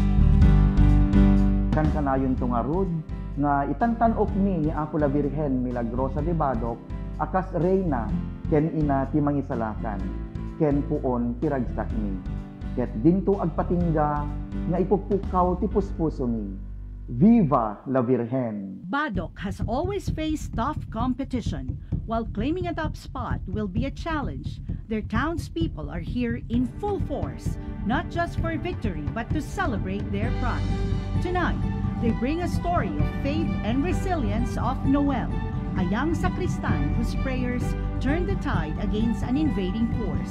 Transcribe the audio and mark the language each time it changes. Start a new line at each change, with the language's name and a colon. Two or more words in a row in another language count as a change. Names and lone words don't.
Iloko: Kan kanayon to nga rod, nga itantanok ni Apo la Virgen Milagrosa de Badok, akas reyna, ken ina ti mangisalakan, ken puon ti ragsak ni. Ket dinto agpatingga, nga ipuppukaw ti puspuso ni.
Spanish: Viva la Virgen!
English: Badok has always faced tough competition. While claiming a top spot will be a challenge, their townspeople are here in full force, not just for victory, but to celebrate their pride. Tonight, they bring a story of faith and resilience of Noel, a young sacristan whose prayers turned the tide against an invading force.